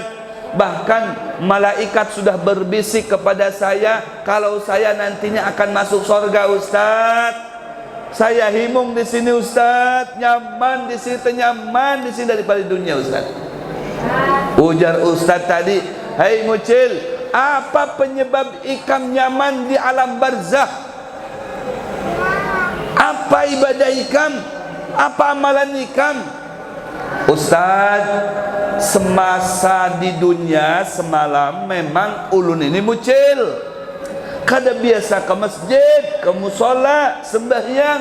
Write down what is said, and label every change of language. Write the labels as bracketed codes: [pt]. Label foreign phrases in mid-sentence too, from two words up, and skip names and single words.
[id] Bahkan malaikat sudah berbisik kepada saya kalau saya nantinya akan masuk surga ustaz. [bjn] Saya himung di sini ustaz, nyaman di sini, tenyaman di sini daripada dunia ustaz. Ujar ustaz tadi, "Hai mucil, apa penyebab ikam nyaman di alam barzah? Apa ibadah ikam? Apa amalan ikam?" Ustaz, semasa di dunia semalam memang ulun ini mucil, kada biasa ke masjid, ke musola, sembahyang.